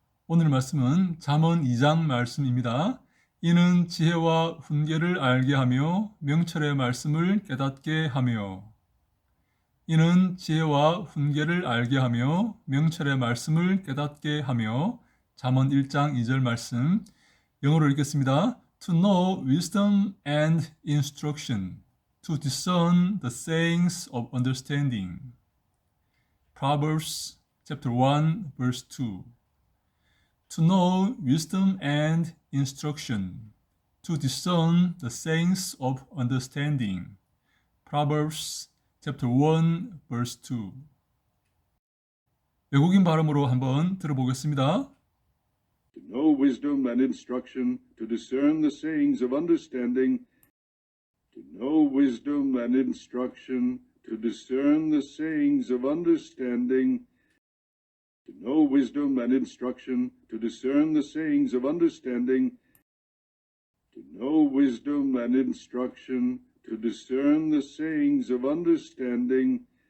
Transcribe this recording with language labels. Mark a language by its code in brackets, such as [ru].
[ko] 오늘 말씀은 잠언 2장 말씀입니다. 이는 지혜와 훈계를 알게 하며 명철의 말씀을 깨닫게 하며 이는 지혜와 훈계를 알게 하며 명철의 말씀을 깨닫게 하며 잠언 1장 2절 말씀 영어로 읽겠습니다. [en] To know wisdom and instruction, to discern the sayings of understanding. Proverbs chapter 1 verse 2. To know wisdom and instruction, to discern the sayings of understanding. Proverbs chapter 1 verse 2. [ko] 외국인 발음으로 한번 들어보겠습니다. [en] To know wisdom and instruction, to discern the sayings of understanding, to know wisdom and instruction, to discern the sayings of understanding, to know wisdom and instruction, to discern the sayings of understanding, to know wisdom and instruction, to discern the sayings of understanding,